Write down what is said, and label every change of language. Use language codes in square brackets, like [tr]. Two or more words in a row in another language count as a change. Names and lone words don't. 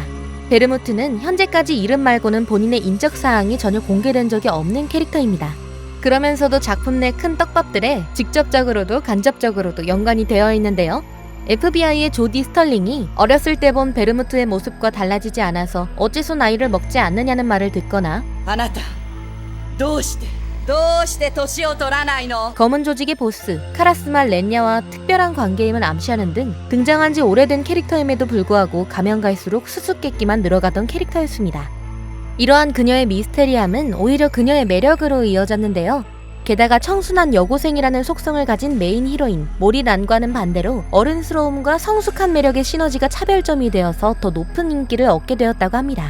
[ko] 베르무트는 현재까지 이름 말고는 본인의 인적 사항이 전혀 공개된 적이 없는 캐릭터입니다. 그러면서도 작품 내 큰 떡밥들에 직접적으로도 간접적으로도 연관이 되어 있는데요. FBI의 조디 스털링이 어렸을 때 본 베르무트의 모습과 달라지지 않아서 어째서 나이를 먹지 않느냐는 말을 듣거나 [ja] あなたどうして年を取らないの [ko] 검은 조직의 보스 카라스마 렌야와 특별한 관계임을 암시하는 등 등장한 지 오래된 캐릭터임에도 불구하고 가면 갈수록 수수께끼만 늘어가던 캐릭터였습니다. 이러한 그녀의 미스테리함은 오히려 그녀의 매력으로 이어졌는데요. 게다가 청순한 여고생이라는 속성을 가진 메인 히로인 모리란과는 반대로 어른스러움과 성숙한 매력의 시너지가 차별점이 되어서 더 높은 인기를 얻게 되었다고 합니다.